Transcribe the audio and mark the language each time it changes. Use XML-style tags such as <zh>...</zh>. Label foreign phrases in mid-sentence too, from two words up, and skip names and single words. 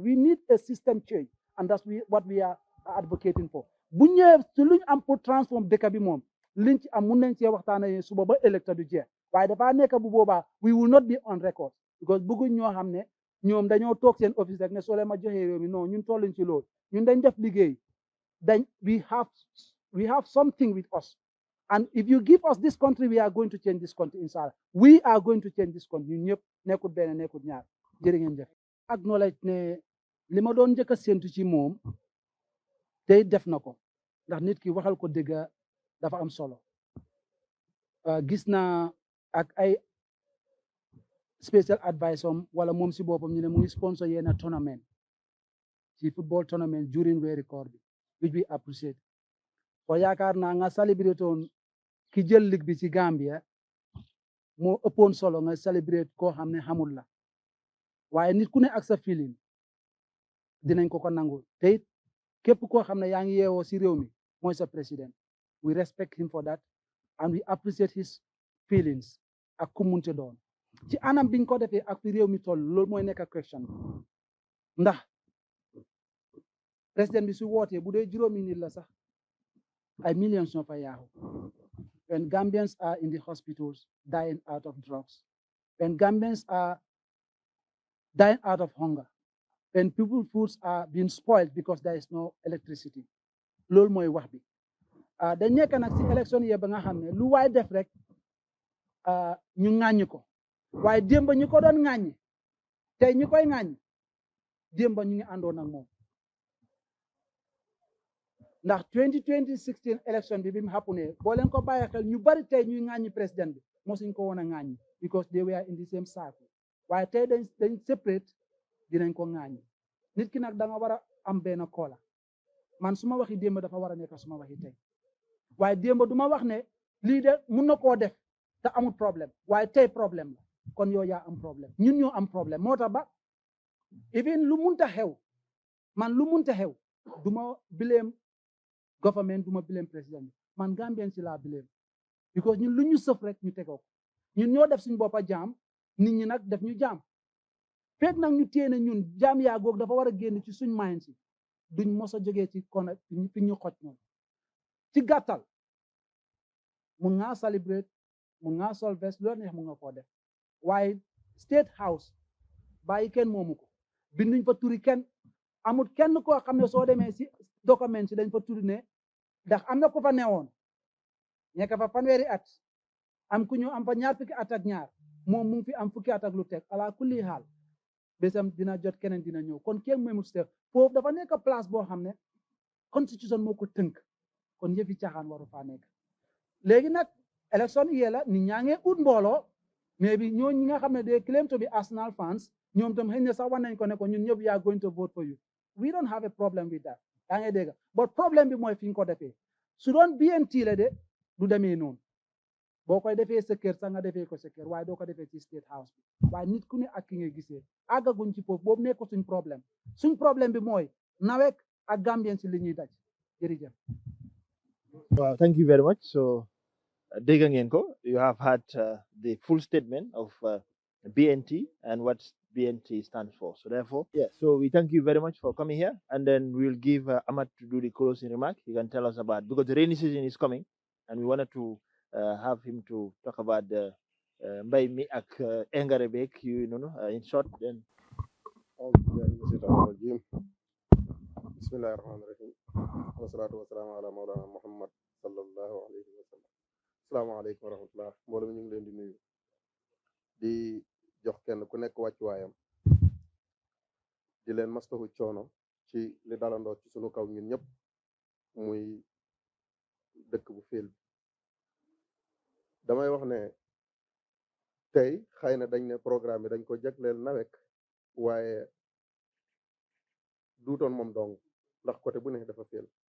<en>We need a system change and that's what we are advocating for.</en> <wo>Bu ñëwee ci luñ am pour transform dëkk bi moom liñ ci am mun nañ cee waxtaanee suba ba électeur du jeex waaye dafa nekk bu boobaa</wo> <en>we will not be on record because</en> <wo>bëgguñ ñoo xam ne ñoom dañoo toog seen office rek ne soo leen ma joxee réew mi non ñun tolluñ ci loolu ñun dañ def liggéey dañ</wo> <en>we have something with us and if you give us this country we are going to change this country inshallah we are going to change this country</en> <wo>ñun ñëpp nekkut benn nekkut ñaar jërë ngeen jëf acknowledge ne li ma doon njëkk a séntu ci moom tey def na ko ndax nit ki waxal ko dëgg dafa am solo gis naa ak ay</wo> <en>special advice</en> <wo>wala moom si boppam ñu ne mu ngi sponsor yenn tournament ci</wo> <en>football tournament during</en> <wo>weeri koor bi</wo> <en>which we appreciate</en> <wo>ko yaakaar naa nga celebrate woon ki jël ligue bi ci Gambia moo ëppoon solo nga celebrate koo xam ne xamul la waaye nit ku ne ak sa feeling dinañ ko nangul te it képp koo xam ne yaa ngi yeewoo si réew mi mooy sa président</wo> <en>we respect him for that and we appreciate his feelings</en> <wo>ak ku munte doon ci anam biñ ko defee ak fi réew mi toll loolu mooy nekk question ndax président bi su wootee bu dee juróomi nit la sax ay millions ñoo fa yaaxu</wo> <en>when Gambians are in the hospitals dying out of drugs when Gambians are dying out of hunger. And people's foods are being spoiled because there is no electricity.</en> <wo>Loolu mooy wax bi. Dañ nekk nag si élection yi ba nga xam ne lu waay def rek ñu ŋàññi ko waaye démb ñu ko doon ŋàññi tey ñu koy ŋàññi démb ñu ngi àndoon ak moom ndax 2016 élection bi mu happenee boo leen ko bàyyi xel ñu bari tey ñuy ŋàññi président bi mosuñ ko woon a ŋàññi</wo> <en>because they were in the same circle</en> <wo>waaye tey dañ separate dinañ ko ŋàññi nit ki nag da nga war a am benn koola man su ma waxi démb dafa war a nekk su ma waxi tey waaye démb du ma wax ne lii de mun na koo def te amul problème waaye tey problème la kon yow yaa am problème ñun ñoo am problème moo tax ba even lu munta xew man lu munta xew du ma</wo> <en>blame government</en> <wo>du ma blame président bi man Gambien si laa blame because ñun lu ñu sëf rek ñu tegoo ko ñun ñoo def suñu boppa jaam nit ñi nag def ñu jaam fekk nag ñu téye ne ñun jaam yaa goog dafa war a génn ci suñ mind si duñ mos a jógee ci kon fi ñu xoj moom ci gàttal mun ngaa celebrate mun ngaa sol vest loolu neex mun nga koo def waaye</wo> <en>state house</en> <wo>bàyyi kenn moomu ko binduñ fa turi kenn amul kenn koo xam ne soo demee si document si dañ fa turi ne ndax am na ku fa newoon nekk fa fanweeri at am ku ñëw am fa ñaar fukki at ak ñaar moom mu ngi fi am fukki at ak lu teg ala kulli xaal bésam dina jot keneen dina ñëw kon kenn mooy mu state foofu dafa nekk place boo xam ne constitution moo ko tënk kon yëfi caaxaan waru faa nekk léegi nag élection yi la nit ñaa ngi ut mbooloo mais bi ñoo ñi nga xam ne</wo> <en>they claim to be</en> <wo>Arsenal fans ñoom tam xëy na sax war nañ ko ne ko ñun ñëpp yaa</wo> <en>going to vote for you we don't have a problem with that</en> <wo>yaa ngi dégg but problème bi mooy fi ñu ko defee su doon BNT la de du demee noonu boo koy defee sa kër sax nga defee ko sa kër waaye doo ko defee ci</wo> <en>state house</en> <wo>bi waaye nit ku ne ak ki nga gisee àggaguñ ci foofu boobu nekk suñ problème bi mooy NAWEC ak Gambien si li ñuy daj jërëjëf.</wo> <en>Well, thank you very much. So,</en> <wo>dégg ngeen ko,</wo> <en>you have had the full statement of BNT and what BNT stands for. So therefore, yeah, so we thank you very much for coming here, and then we'll give Ahmad to do the closing remark. He can tell us about, because the rainy season is coming, and we wanted to have him to talk about the</en> <wo>mbay mi ak engrais beeg</wo> <en>you know in short. Then</en> <ar>بسم الله الرحمن الرحيم والصلاة والسلام على مولانا محمد صلى الله عليه وسلم. السلام عليكم ورحمة الله</ar> <wo>mbooloo mi ñu ngi leen di nuyu di jox kenn ku nekk wàccuwaayam di leen mastahu coono ci li dalandoo ci sunu kaw ñun ñëpp muy dëkk bu féel bi damay wax ne tey xëy na dañ ne programme bi dañ ko jagleel NAWEC waaye duutoon moom dong ndax côté bu ne dafa féel</wo>